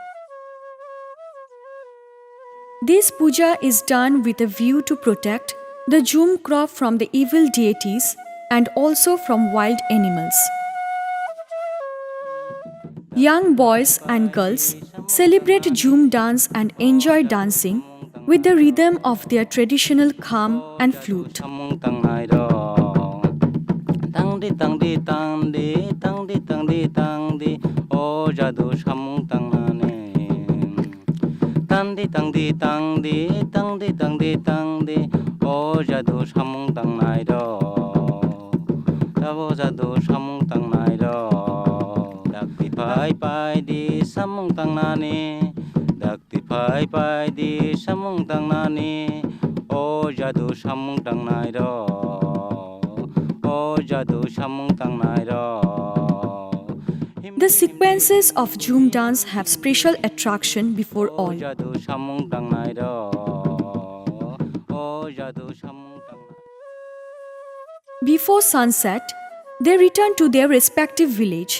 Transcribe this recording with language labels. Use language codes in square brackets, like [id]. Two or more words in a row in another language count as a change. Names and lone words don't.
[en] This puja is done with a view to protect the Jhum crop from the evil deities and also from wild animals. Young boys and girls celebrate Jhum dance and enjoy dancing with the rhythm of their traditional kham and flute. [trp] Tang di tang di tang di tang di tang di o jadu samung tang na ne tang di tang di tang di tang di tang di tang di o jadu samung tang nai do tabo jadu samung tang nai do dak di pai pai di samung tang na ne dak di pai pai di samung tang na ne o jadu samung tang nai do [en] The sequences of Jhum dance have special attraction before all. Before sunset, they return to their respective village.